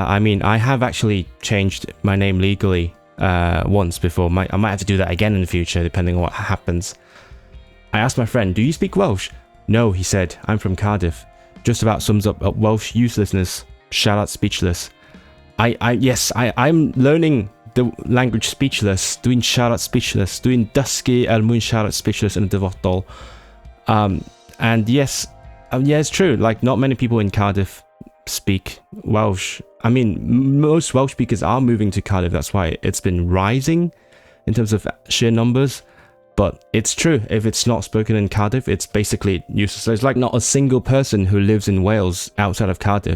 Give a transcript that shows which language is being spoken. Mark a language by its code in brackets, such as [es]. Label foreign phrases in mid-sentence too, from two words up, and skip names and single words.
[en] I mean, I have actually changed my name legally once before. I might have to do that again in the future, depending on what happens. I asked my friend, do you speak Welsh? No, he said, I'm from Cardiff. Just about sums up Welsh uselessness. Shout out speechless. Yes, I'm learning the language speechless. [cy] Dwi'n siarad speechless. Dwi'n dysgu mwyn siarad speechless yn y dyfodol. [en] And yes, yeah, it's true. Like, not many people in Cardiff speak Welsh. I mean, most Welsh speakers are moving to Cardiff. That's why it's been rising in terms of sheer numbers. But it's true. If it's not spoken in Cardiff, it's basically useless. There's like not a single person who lives in Wales outside of Cardiff.